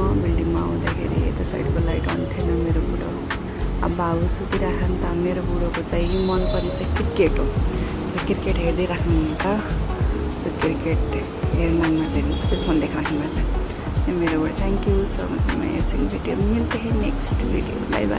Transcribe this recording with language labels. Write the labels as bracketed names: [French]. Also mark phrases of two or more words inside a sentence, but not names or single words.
[Nepali] बिल्डिङमा आउँदाखेरि यता साइडको लाइट अन थिएन। मेरो बुढो अब बाबु सुतिराख नि त। मेरो बुढोको चाहिँ मनपर्ने चाहिँ क्रिकेट हो। सो क्रिकेट हेर्दै राख्नुहुन्छ। सो क्रिकेट हेर्नु मनमा चाहिँ कस्तो फोन देखाउनु भएको छ मेरो बुढो। [English] Thank you so much. [Hindi] मैं वीडियो मिलते हैं [English] Next video. Bye bye.